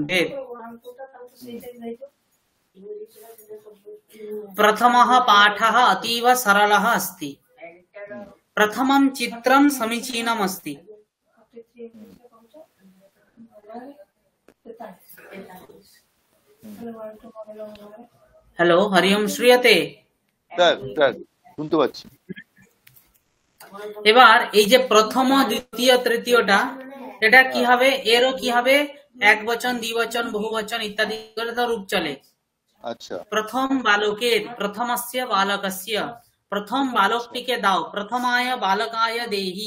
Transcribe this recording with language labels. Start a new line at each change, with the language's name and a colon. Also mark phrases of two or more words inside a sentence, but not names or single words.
Bangla: ভেদ।
Sanskrit: प्रथमः पाठः अतीव सरलः अस्ति। प्रथमं चित्रं समीचीनम् अस्ति। हेलो, हरि ओम, श्रूयते?
Bangla: শুনতে পাচ্ছি। এবার এই যে প্রথম, দ্বিতীয়, তৃতীয়টা, এটা কি হবে? এরও কি হবে? এক বচন, দ্বিবচন, বহুবচন ইত্যাদি করে তো রূপ চলে। আচ্ছা। প্রথম বালকের,
Sanskrit: প্রথমস্য বালকস্য,
Bangla: প্রথম বালকটিকে দাও,
Sanskrit: প্রথমায় বালকায় দেহি।